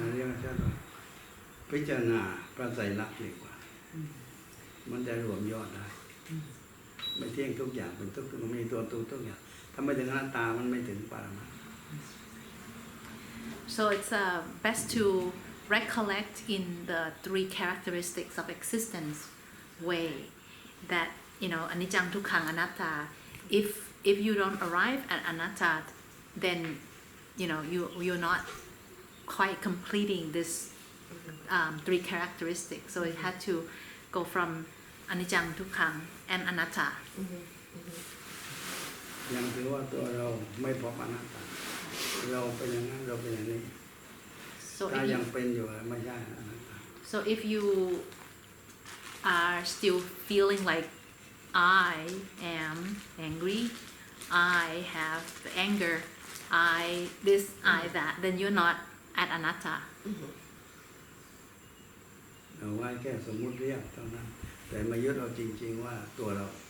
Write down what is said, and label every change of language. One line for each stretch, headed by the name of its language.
Thai: เรียกใช่ไหมพิจารณาพระไตรลักษณ์ดีกว่ามันจะรวมยอดได้ไม่เที่ยงทุกอย่างเป็นทุกมันมีตัวทุกอย่างถ้าไม่ถึงอนัตตามันไม่ถึงปรมัตถ์
English: So it's best to recollect in the three characteristics of existence way that anicca dukkha anatta. If you don't arrive at anatta, then you're not quite completing this three characteristics. So it had to go from anicca, dukkha and anatta. Mhm. Mhm.
Thai: ยังถือว่าตัวเราไม่พบอนัตตาเราเป็นอย่างนั้นเราเป็นอย่างนี้
English: So
Thai: ถ้า
English: if
Thai: ยัง
English: you,
Thai: เป็นอยู่ไม่ใช่อนัตตา
English: so if you are still feeling like I am angry, I have the anger, I this, I that, then you're not at anatta. Mhm.
Thai: เอาไว้แค่สมมุติเรียกเท่านั้นแต่มายึดเอาจริงๆว่าตัวเรา